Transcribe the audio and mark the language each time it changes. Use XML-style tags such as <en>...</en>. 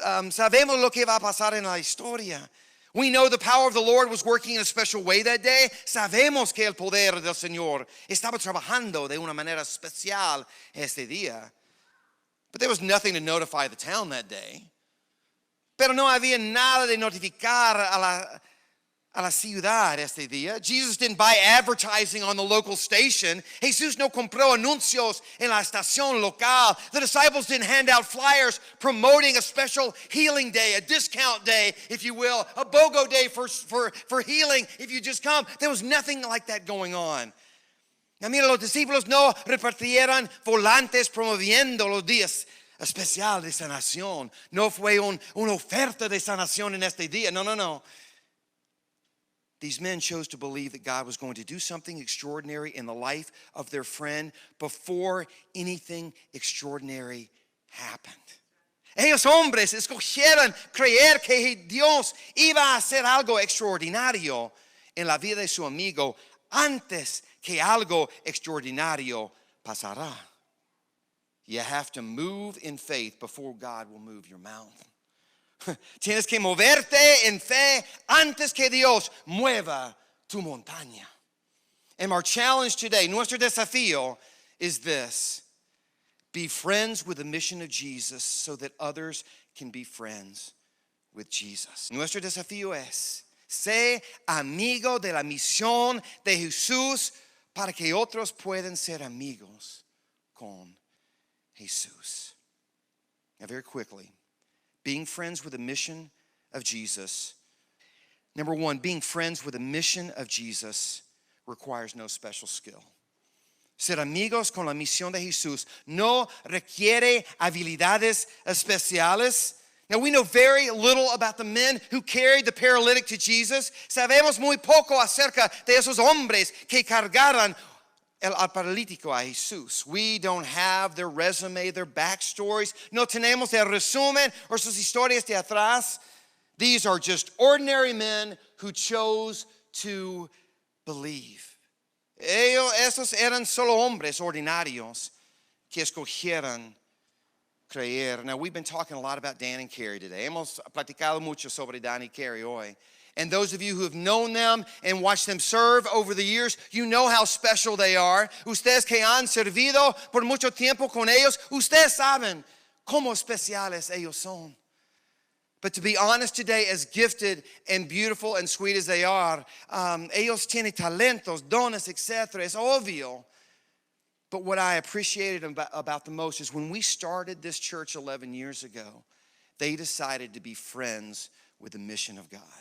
<es>Sabemos lo que va a pasar en la historia.</es> <en>We know the power of the Lord was working in a special way that day.</en> <es>Sabemos que el poder del Señor estaba trabajando de una manera especial este día.</es> <en>But there was nothing to notify the town that day.</en> <es>Pero no había nada de notificar a la ciudad este día.</es> <en>Jesus didn't buy advertising on the local station.</en> <es>Jesús no compró anuncios en la estación local.</es> <en>The disciples didn't hand out flyers promoting a special healing day, a discount day, if you will, a BOGO day for healing if you just come. There was nothing like that going on.</en> <es>Now, mira, los discípulos no repartieron volantes promoviendo los días especial de sanación. No fue una oferta de sanación en este día. No.</es> <en>These men chose to believe that God was going to do something extraordinary in the life of their friend before anything extraordinary happened.</en> <es>Ellos hombres escogieron creer que Dios iba a hacer algo extraordinario en la vida de su amigo antes que algo extraordinario pasará.</es> <en>You have to move in faith before God will move your mountain.</en> <es>Tienes que moverte en fe antes que Dios mueva tu montaña.</es> <en>And our challenge today,</en> <es>nuestro desafío</es> <en>is this. Be friends with the mission of Jesus so that others can be friends with Jesus.</en> <es>Nuestro desafío es, sé amigo de la misión de Jesús para que otros puedan ser amigos con Jesús.</es> <en>Now very quickly, being friends with the mission of Jesus. Number 1, being friends with the mission of Jesus requires no special skill.</en> <es>Ser amigos con la misión de Jesús no requiere habilidades especiales.</es> <en>Now we know very little about the men who carried the paralytic to Jesus.</en> <es>Sabemos muy poco acerca de esos hombres que cargaron al paralítico a Jesús.</es> <en>We don't have their resume, their backstories.</en> <es>No tenemos el resumen or sus historias de atrás.</es> <en>These are just ordinary men who chose to believe.</en> <es>Esos eran solo hombres ordinarios que escogieron creer.</es> <en>Now, we've been talking a lot about Dan and Carrie today.</en> <es>Hemos platicado mucho sobre Dan y Carrie hoy.</es> <en>And those of you who have known them and watched them serve over the years, you know how special they are.</en> <es>Ustedes que han servido por mucho tiempo con ellos, ustedes saben cómo especiales ellos son.</es> <en>But to be honest today, as gifted and beautiful and sweet as they are,</en> <es>ellos tienen talentos, dones, etc. Es obvio.</es> <en>But what I appreciated about the most is when we started this church 11 years ago, they decided to be friends with the mission of God.</en>